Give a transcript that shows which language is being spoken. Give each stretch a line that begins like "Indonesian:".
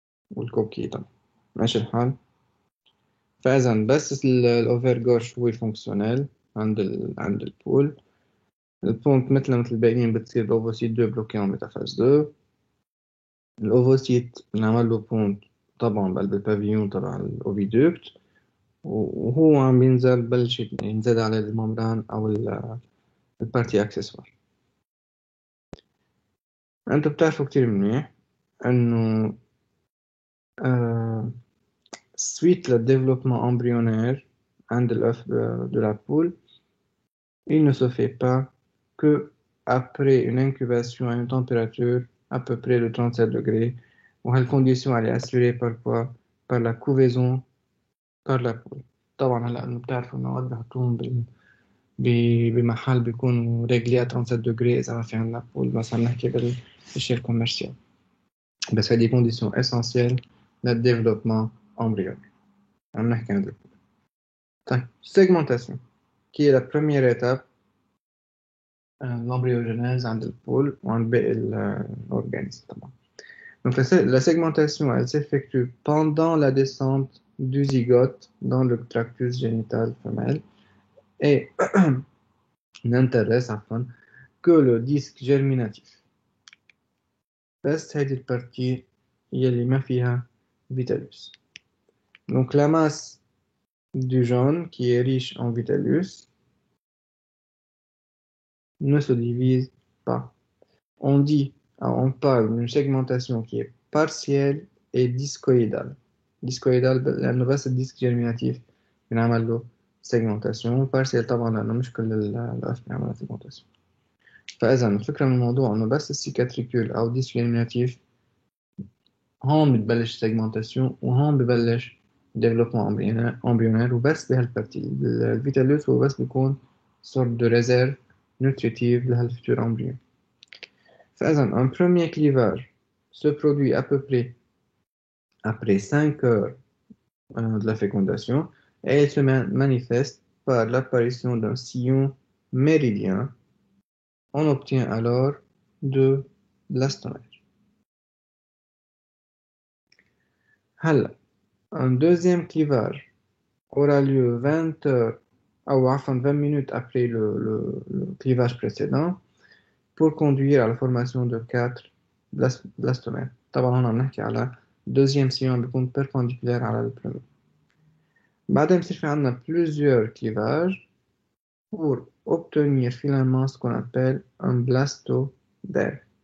Arabic: والكوكي طبعا ماشي الحال فإذا بس الأوفير جوش هو فونكسيونيل عند البول البونت مثل الباقيين بتصير الأوفوسيت 2 بلوكي
French: en métaphase 2
Arabic: الأوفوسيت بنعمل له بونت طبعا بقلب البافيون تبع الأوفيدوكت وهو عم بينزل بلش ينزل على الممبران أو البارتي أكسسوار. أنتوا بتعرفوا كتير منيح إنه
French: suite le développement embryonnaire عند l'œuf de la poule, il ne se fait pas que après une incubation à une température à peu près de 37 degrés, où la condition elle est assurée par quoi? Par la couvaison par la poule.
Arabic: طبعا هلا انه بتعرفوا انه وقت بحطوهم بمحل بيكونوا ريجلي
French: à 37 degrés
Arabic: اذا ما في عندنا بول مثلا نحكي بالشيء الكوميرسيال. بس هذه
French: conditions essentielles
Arabic: للديفلوبمون embryonnaire. عم نحكي عن طيب segmentation
French: qui est la première étape l'embryogenèse
Arabic: عند البول وعند باقي l'organisme طبعا.
French: Donc la segmentation elle s'effectue pendant la descente du zygote dans le tractus génital femelle et n'intéresse enfin que le disque germinatif.
Arabic: بس هذه البارتي هي اللي ما فيها فيتالوس.
French: Donc la masse du jaune qui est riche en Vitellus ne se divise pas. On parle d'une segmentation qui est partielle et discoïdale.
Arabic: Discoïdale لأنه بس الديسك جيرميناتيف بنعمل له segmentation. partielle طبعا لأنه مش كل الأف بنعمل له segmentation. فإذا الفكرة من الموضوع إنه بس السيكاتريكول أو الديسك جيرميناتيف هون بتبلش segmentation وهون ببلش développement embryonnaire وبس بهالبارتي. الفيتالوس هو بس بيكون
French: sorte de réserve nutritive
Arabic: لهالفuturs embryons. فإذا
French: un premier clivage se produit à peu près après 5 heures de la fécondation et il se manifeste par l'apparition d'un sillon méridien. On obtient alors deux blastomères.
Arabic: هلا
French: un deuxième clivage aura lieu 20 heures ou enfin 20 minutes après le clivage précédent pour conduire à la formation de 4 blastomères.
Arabic: طبعا هنا بنحكي على deuxième sillon بيكون perpendiculaire على le premier. بعدين بصير في عنا
French: plusieurs clivages pour obtenir finalement ce qu'on appelle un blastodère.